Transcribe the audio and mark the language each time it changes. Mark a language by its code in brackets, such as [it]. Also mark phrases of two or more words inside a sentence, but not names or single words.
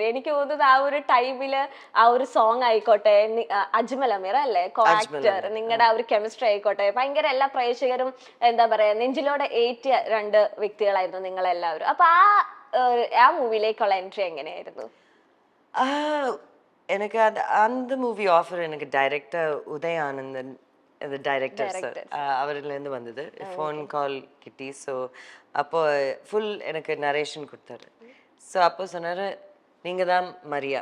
[ml] എനിക്ക് തോന്നുന്നത് ആ ഒരു ടൈമില് ആ ഒരു സോങ് ആയിക്കോട്ടെ, അജ്മൽ അമീർ അല്ലേ [en] co actor, [ml] നിങ്ങളുടെ ആ ഒരു കെമിസ്ട്രി ആയിക്കോട്ടെ, ഭയങ്കര എല്ലാ പ്രേക്ഷകരും എന്താ പറയാ നെഞ്ചിലോടെ ഏറ്റിയ 2 വ്യക്തികളായിരുന്നു നിങ്ങളെല്ലാവരും. അപ്പൊ ആ മൂവിയിലേക്കുള്ള എൻട്രി എങ്ങനെയായിരുന്നു? [ta] எனக்கு அந்த [en] movie offer [ta] எனக்கு டைரக்டர் உதய் ஆனந்தன் இந்த டைரக்டர் சார் அவர்லேருந்து வந்தது. [en] phone call [ml] கிட்டி. [ta] ஸோ அப்போ ஃபுல் எனக்கு நரேஷன் கொடுத்தாரு. ஸோ அப்போ சொன்னார் நீங்கள் தான் மரியா.